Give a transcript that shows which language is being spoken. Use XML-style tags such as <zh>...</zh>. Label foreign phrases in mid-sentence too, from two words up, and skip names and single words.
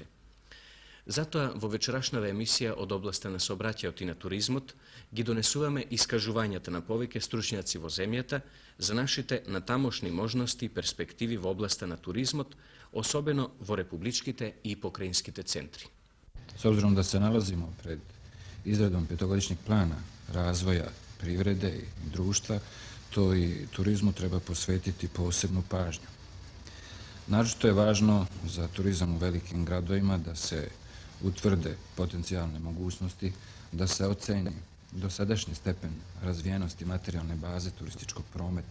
<mk>Затоа во вечерашната емисија од областа на сообраќајот и на туризмот ги донесуваме искажувањата на повеќе стручњаци во земјата за нашите натамошни можности и перспективи во областа на туризмот, особено во републичките и покраинските центри.</mk> <sr>S obzirom da se nalazimo pred izradom petogodišnjeg plana razvoja privrede i društva, to i turizmu treba posvetiti posebnu pažnju. Naročito je važno za turizam u velikim gradovima da se utvrde potencijalne mogućnosti, da se oceni dosadašnji stepen razvijenosti materijalne baze turističkog prometa.</sr>